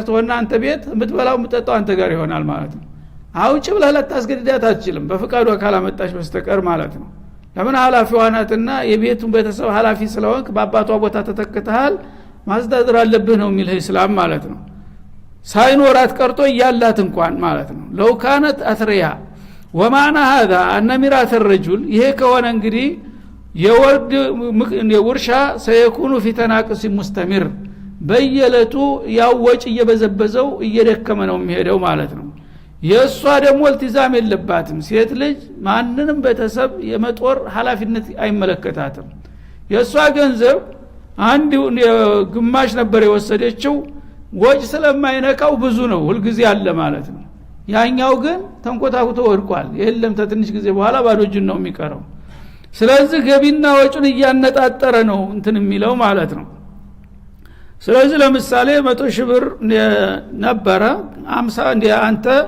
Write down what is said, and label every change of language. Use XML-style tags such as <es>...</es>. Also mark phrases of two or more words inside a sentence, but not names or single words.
<am>ተሆና አንተ ቤት የምትበላው የምትጠጣው አንተ ጋር ይሆናል ማለት ነው አውጭ ብለህ ለታስገድዳት አትችልም በፍቃዱ ካላመጣች በስተቀር ማለት ነው ለምን ሐላፊዋ ናትና የቤቱን ቤተሰብ ሐላፊ ስለሆንክ በአባቷ ቦታ ተተክተሃል ማስተዳደር አለብህ ነው የሚል እስላም ማለት ነው ሳይኖራት ቀርቶ ያላት እንኳን ማለት ነው</am> <ar>لو كانت ثرية ومعنى هذا ان ميراث الرجل</ar> <am>ይሄ ከሆነ እንግዲህ የወርድ የውርሻ</am> <ar>سيكون في تناقص مستمر</ar> <am>በየለቱ ያወጭ እየበዘበዘው እየደከመ ነው የሚሄደው ማለት ነው የሷ ደግሞ التزام የለባትም ሴት ልጅ ማንንም ቤተሰብ የመጦር ኃላፊነት አይመለከታትም የሷ ገንዘብ አንድ ግማሽ ነበር የወሰደችው ወጭ ስለማይነካው ብዙ ነው ሁሉ ጊዜ አለ ማለት ነው ያኛው ግን ተንቆታኩቶ ወድቋል የለም ተትንሽ ጊዜ በኋላ ባዶ እጁን ነው የሚቀረው ስለዚህ ገቢና ወጪን እያነጣጠረ ነው እንትን የሚለው ማለት ነው ስለዚህ ለምሳሌ 100 ሺህ ብር ነበረ 50 እንደ አንተ</am>